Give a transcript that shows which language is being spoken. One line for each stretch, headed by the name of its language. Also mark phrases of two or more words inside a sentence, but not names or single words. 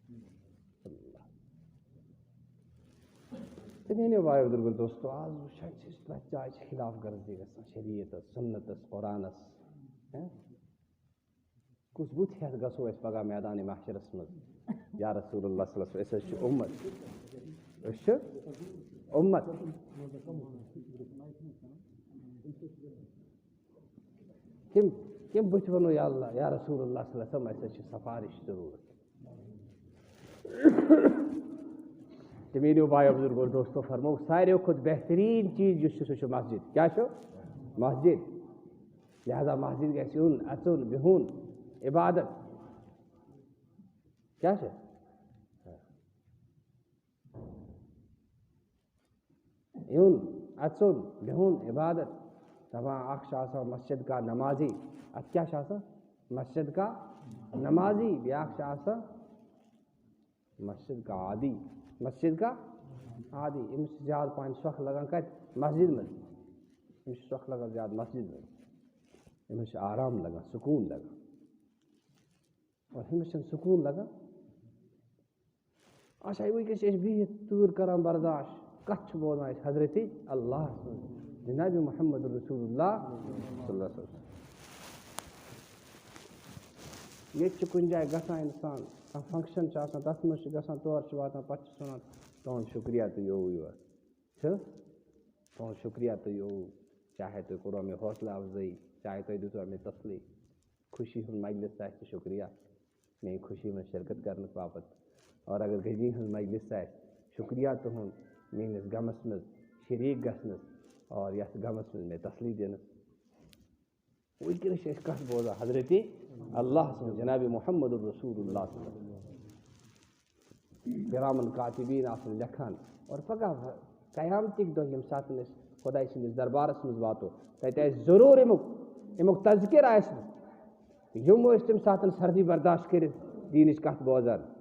Kashmiri: تہٕ میٛٲنیو بھایو بُزرگو دوستو آز وٕچھان چھِ أسۍ پرٛٮ۪تھ جایہِ چھِ خلاف ورزی گژھان شریعتس سُنتس قرآنس کُس بُتھ ہٮ۪تھ گژھو أسۍ پگاہ میدانِ محشرس منٛز
Arabic: یا رسول اللہ صلی اللہ علیہ وسلم
Kashmiri: أسۍ حظ چھِ اُمت أسۍ چھِ اُمت کٔمۍ بُتھِ وَنو
Arabic: یا اللہ یا رسول اللہ صلی اللہ علیہ وسلم
Kashmiri: اَسہِ حظ چھِ سفارِش ضروٗرت تہٕ میٛٲنیو بھایو بُزرگو دوستو فرمو ساروِیو کھۄتہٕ بہتریٖن چیٖز یُس چھُ سُہ چھُ مسجد کیٛاہ چھُ مسجد لہذا مسجد گژھِ یُن اَژُن بِہُن عبادت کیٛاہ چھُ یُن اَژُن بِہُن عبادت دپان اکھ چھُ آسان
Urdu: مسجد کا نمازی
Kashmiri: اَتھ کیٛاہ چھُ آسان
Urdu: مسجد کا نمازی
Kashmiri: بیٛاکھ چھُ آسان
Urdu: مسجد کا عادی مسجد کا عادی
Kashmiri: أمِس چھِ زیادٕ پہن سۄکھ لگان کتہِ مسجد منٛز أمِس چھِ سۄکھ لگان زیادٕ مسجد منٛز أمِس چھُ آرام لگان سکوٗن لگان اور ہُمِس چھُنہٕ سکوٗن لگان اچھا وٕنکٮ۪س چھِ أسۍ بِہِتھ تۭر کران برداش کتھ چھِ بوزان أسۍ حضرتِ اللہ سٕنٛز جنابِ
Arabic: محمد رسول اللہ صلی اللہ علیہ وسلم
Kashmiri: ییٚتہِ چھِ کُنہِ جایہِ گژھان اِنسان کانٛہہ فنٛکشن چھُ آسان تتھ منٛز چھُ گژھان تور چھُ واتان پتہٕ چھُس ونان تُہُنٛد شُکریہ تُہۍ یووُ یور چھِ تُہُنٛد شُکریہ تُہۍ یووُ چاہے تُہۍ کوٚروا مےٚ حوصلہٕ افضٲیی چاہے تُہۍ دِژوا مےٚ تسلی خوشی ہُنٛد مجلس آسہِ تہٕ شُکریہ میٛانہِ خوشی منٛز شرکت کرنہٕ باپتھ اور اگر غمی ہٕنٛز مجلس آسہِ شُکریہ تُہُنٛد میٛٲنِس غمس منٛز شریٖک گژھنس اور یتھ غمس منٛز مےٚ تسلی دِنس وٕنکٮ۪نس چھِ أسۍ کتھ بوزان حضرتِ اللہ سٕنٛز جنابِ
Arabic: محمد رسول اللہ صلی اللہ علیہ وسلم
Kashmiri: کرامن کاتبیٖن آسان لیکھان اور پگاہ قیامتٕکۍ دۄہ ییٚمہِ ساتہٕ أسۍ خۄداے سٕنٛدِس دربارس منٛز واتو تتہِ آسہِ ضروٗر امیُک تذکِر آسہِ یِم ٲسۍ تمہِ ساتہٕ سردی برداشت کٔرِتھ دیٖنٕچ کتھ بوزان